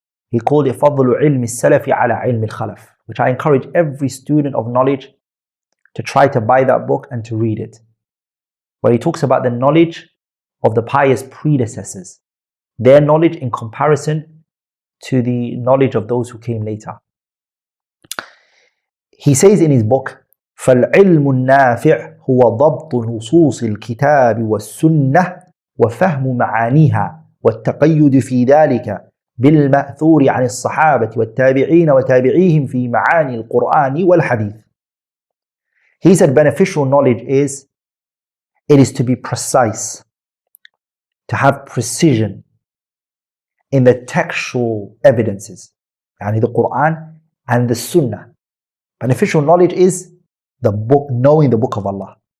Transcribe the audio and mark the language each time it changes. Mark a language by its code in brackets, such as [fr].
[en] He called it فضل علم السلف على علم الخلف, which I encourage every student of knowledge to try to buy that book and to read it, where he talks about the knowledge of the pious predecessors, their knowledge in comparison to the knowledge of those who came later. He says in his book, [ar] فالعلم النافع هو ضبط نصوص الكتاب والسنة وفهم معانيها والتقيد في ذلك بالمأثور عن الصحابة والتابعين وتابعيهم في معاني القرآن والحديث. [en] He said beneficial knowledge is, it is to be precise, to have precision in the textual evidences, yani the Quran and the Sunnah. Beneficial knowledge is the book, knowing the book of Allah.